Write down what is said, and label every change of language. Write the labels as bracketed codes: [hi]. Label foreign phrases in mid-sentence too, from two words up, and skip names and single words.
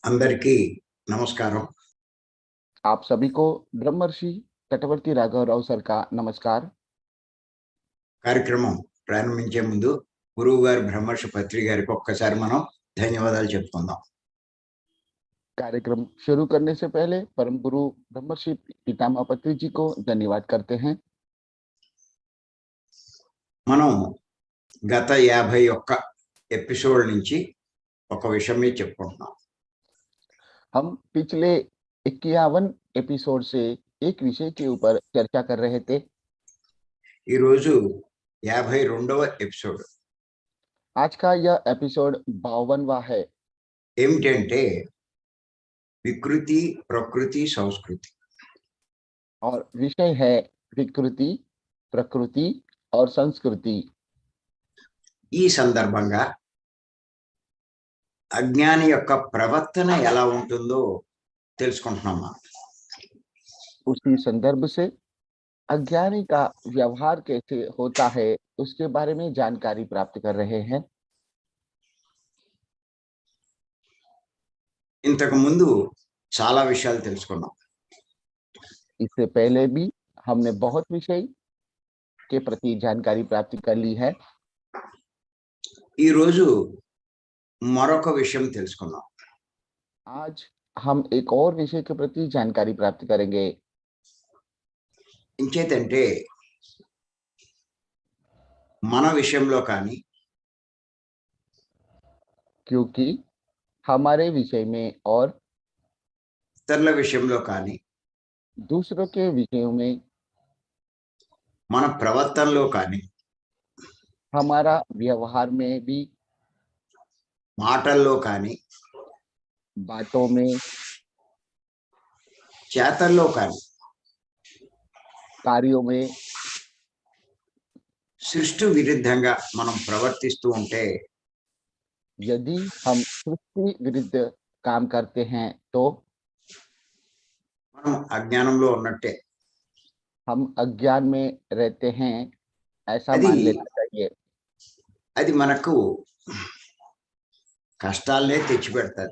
[te] అందరికీ నమస్కారం. [hi] आप सभी को ब्रह्मर्षि तटवर्ती राघवराव सर का नमस्कार। [te] కార్యక్రమం ప్రారంభించే ముందు గురువు గారు బ్రహ్మర్షి పత్రి గారికి ఒక్కసారి మనం ధన్యవాదాలు చెప్పుకుందాం. [hi] कार्यक्रम शुरू करने से पहले परम गुरु ब्रह्मर्षि पितामह पत्री जी को धन्यवाद करते हैं। [te] మనం గత 51 ఎపిసోడ్ నుంచి ఒక విషయం మీద చెప్పుకుంటున్నాం. [hi] हम पिछले 51 एपिसोड से एक विषय के ऊपर चर्चा कर रहे थे। [te] ఈ రోజు 52వ ఎపిసోడ్. [hi] आज का यह एपिसोड 52वां है। [te] ఏమిటంటే వికృతి, ప్రకృతి, సంస్కృతి. [hi] और विषय है विकृति, प्रकृति और संस्कृति। [te] ఈ సందర్భంగా అజ్ఞాని యొక్క ప్రవర్తన ఎలా ఉంటుందో తెలుసుకుంటున్నాం మనం. [hi] उसी संदर्भ से अज्ञानी का व्यवहार कैसे होता है उसके बारे में जानकारी प्राप्त कर रहे हैं। [te] ఇంతకు ముందు చాలా విషయాలు తెలుసుకున్నాం. [hi] इससे पहले भी हमने बहुत विषय के प्रति जानकारी प्राप्त कर ली है। [te] ఈ రోజు మరొక విషయం తెలుసుకున్నాం. [hi] आज हम एक और विषय के प्रति जानकारी प्राप्त करेंगे। [te] ఇంకేంటంటే మన విషయంలో కానీ [hi] क्योंकि हमारे विषय में और [te] ఇతరుల విషయంలో కానీ [hi] दूसरों के विषयों में [te] మన ప్రవర్తనలో కానీ [hi] हमारा व्यवहार में भी, [te] మాటల్లో కానీ [hi] बातों में, [te] చేతల్లో కానీ [hi] कार्यों में [te] సృష్టి విరుద్ధంగా మనం ప్రవర్తిస్తూ ఉంటే [hi] यदि हम सृष्टि विरुद्ध काम करते हैं तो [te] మనం అజ్ఞానంలో ఉన్నట్టే. [hi] हम अज्ञान में रहते हैं, ऐसा यदि- मान लेना चाहिए। [te] అది మనకు కష్టాలనే తెచ్చిపెడతాది.